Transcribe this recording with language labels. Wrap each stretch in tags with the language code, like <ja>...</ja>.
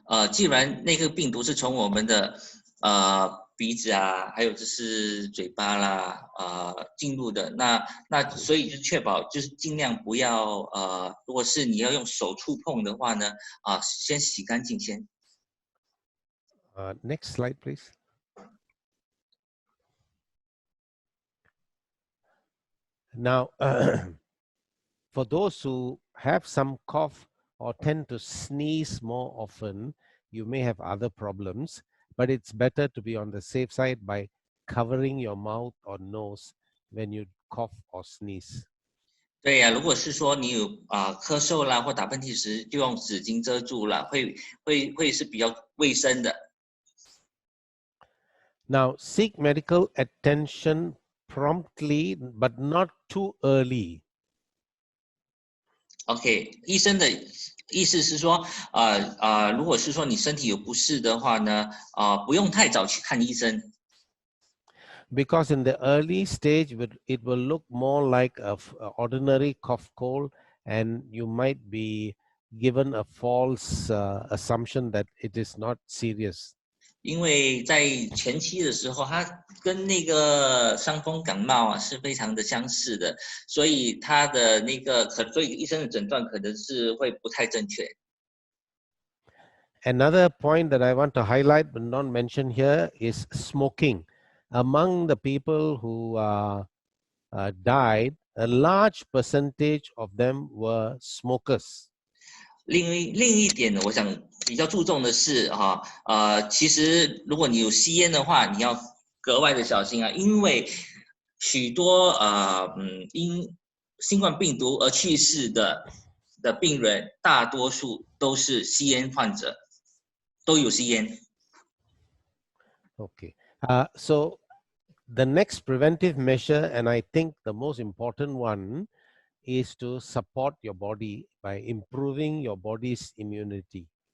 <zh>既然那个病毒是从我们的鼻子啊，还有就是嘴巴啦，进入的。那所以就确保就是尽量不要如果是你要用手触碰的话呢，先洗干净先。</zh> <en>Next slide, please. Now, for those who have some cough or tend to sneeze more often, you may have other problems, but it's better to be on the safe side by covering your mouth or nose when you cough or sneeze.</en> <zh>对呀，如果是说你有咳嗽啦或打喷嚏时，就用纸巾遮住了，会是比较卫生的。</zh> <en>Now, seek medical attention promptly, but not too early.</en> <zh>OK， 医生的意思是说，如果是说你身体有不适的话呢，不用太早去看医生。</zh> <en>Because in the early stage, it will look more like an ordinary cough cold, and you might be given a false assumption that it is not serious.</en> <zh>因为在前期的时候，它跟那个伤风感冒是非常的相似的，所以它的所以医生的诊断可能是会不太正确。</zh> <en>Another point that I want to highlight but not mention here is smoking. Among the people who died, a large percentage of them were smokers.</en> <zh>另一点呢，我想比较注重的是其实如果你有吸烟的话，你要格外的小心啊，因为许多因新冠病毒而去世的病人，大多数都是吸烟患者，都有吸烟。</zh> <en>Okay. So the next preventive measure, and I think the most important one, is to support your body by improving your body's immunity.</en>